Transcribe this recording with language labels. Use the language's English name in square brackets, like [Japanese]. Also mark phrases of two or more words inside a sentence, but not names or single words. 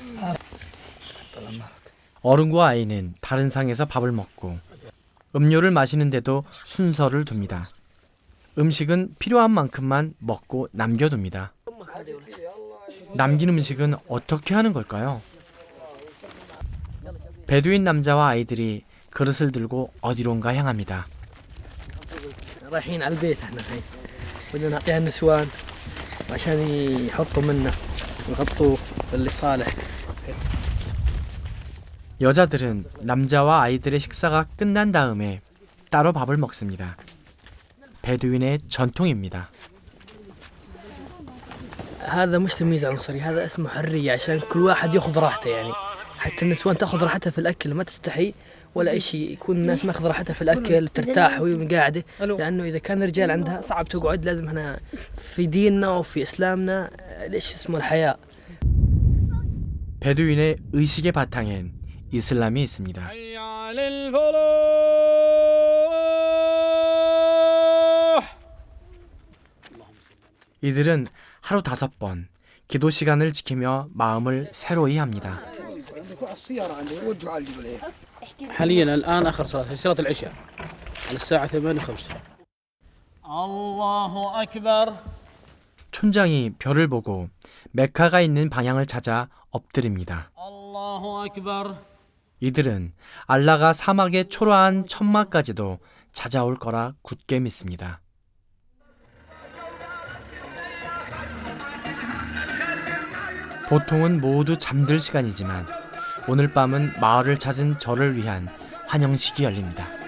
[Korean] 어른과 아이는 다른 상에서 밥을 먹고 음료를 마시는데도 순서를 둡니다. 음식은 필요한 만큼만 먹고 남겨둡니다. 남긴 음식은 어떻게 하는 걸까요? 베두인 남자와 아이들이 그릇을 들고 어디론가 향합니다. [Arabic] رايحين على البيت احنا الحين بدنا نعطيها النسوان عشان يحطوا منه ويغطوا اللي صالح. [Korean] 여자들은 남자와 아이들의 식사가 끝난 다음에 따로 밥을 먹습니다. 베두인의 전통입니다. [Arabic] هذا مش تمييز عنصري هذا اسمه حرية عشان كل واحد ياخذ راحته يعني حتى النسوان تاخذ راحتها في الاكل ما تستحي ولا اي شيء يكون الناس ماخذ راحتها في الاكل وترتاح وهي قاعده لانه اذا كان الرجال عندها صعب تقعد لازم هنا في ديننا وفي اسلامنا ليش اسمه الحياء. [Korean] 베두인의 의식의 바탕엔 이슬람이 있습니다. 이들은 하루 5번 기도 시간을 지키며 마음을 새로이 합니다. [Arabic] حاليا الآن آخر صلاة صلاة العشاء على الساعة 8:05. الله أكبر. [Korean] 촌장이 별을 보고 메카가 있는 방향을 찾아 엎드립니다. [Arabic] الله أكبر. [Korean] 이들은 알라가 사막의 초라한 천막까지도 찾아올 거라 굳게 믿습니다. 보통은 모두 잠들 시간이지만 오늘 밤은 마을을 찾은 저를 위한 환영식이 열립니다.